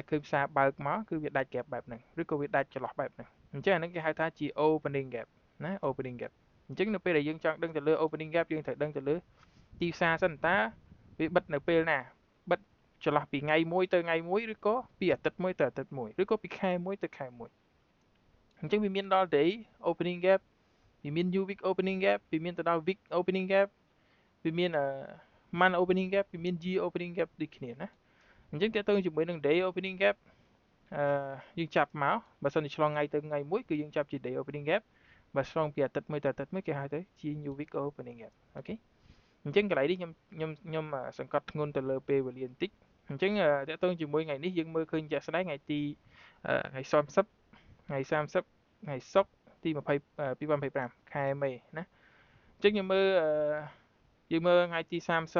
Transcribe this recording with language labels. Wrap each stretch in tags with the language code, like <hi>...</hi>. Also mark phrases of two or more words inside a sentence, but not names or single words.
<km>ឃើញផ្សារបើកមកគឺវាដាច់ gap បែបហ្នឹងឬក៏វាដាច់ចន្លោះបែបហ្នឹងអញ្ចឹងអាហ្នឹងគេហៅថាជា</km> <en>opening gap</en> <km>ណា</km> <en>opening gap</en> <km>អញ្ចឹងនៅពេលដែលយើងចង់ដឹងទៅលើ</km> <en>opening gap</en> <km>យើងត្រូវដឹងទៅលើទីផ្សារសិនតើវាបិទនៅពេលណាបិទចន្លោះពីថ្ងៃមួយទៅថ្ងៃមួយឬក៏ពីអាទិត្យមួយទៅអាទិត្យមួយឬក៏ពីខែមួយទៅខែមួយអញ្ចឹងវាមានដល់</km> <en>day opening gap</en> <km>វាមាន</km> <en>new week opening gap</en> <km>វាមានទៅដល់</km> <en>week opening gap</en> <km>វាមាន</km> <en>month opening gap</en> <km>វាមាន</km> <en>year opening gap</en> <km>ដូចគ្នាណាអញ្ចឹងតើតើជាមួយនឹង</km> <en>day opening gap</en> <km>យើងចាប់មកបើសិនជាឆ្លងថ្ងៃទៅថ្ងៃមួយគឺយើងចាប់ជា</km> <en>day opening gap</en> <km>បើឆ្លងពីអាទិត្យមួយទៅអាទិត្យមួយ គេហៅទៅជា</km> <en>new week opening gap</en> <km>អូខេអញ្ចឹងកន្លែងនេះខ្ញុំសង្កត់ធ្ងន់ទៅលើពេលវេលាបន្តិចអញ្ចឹងតើតើជាមួយថ្ងៃនេះយើងមើលឃើញ ជាក់ស្ដែងថ្ងៃទីថ្ងៃ30ថ្ងៃ30ថ្ងៃសុក្រទី20 2025ខែមេណាអញ្ចឹងយើងមើលថ្ងៃទី30</km>